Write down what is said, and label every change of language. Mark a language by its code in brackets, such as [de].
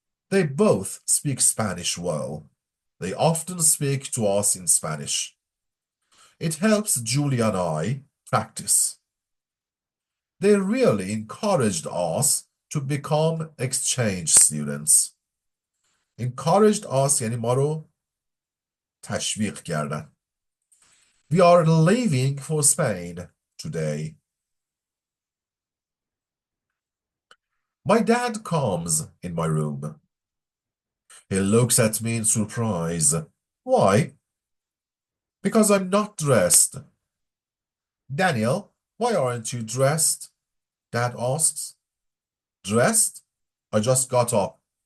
[en] They both speak Spanish well. They often speak to us in Spanish. It helps Julia and I practice. They really encouraged us to become exchange students. [fa] Encouraged us یعنی ما رو تشویق کردن. [en] We are leaving for Spain today. My dad comes in my room. He looks at me in surprise. Why? Because I'm not dressed. Daniel, why aren't you dressed? Dad asks. Dressed? I just got up.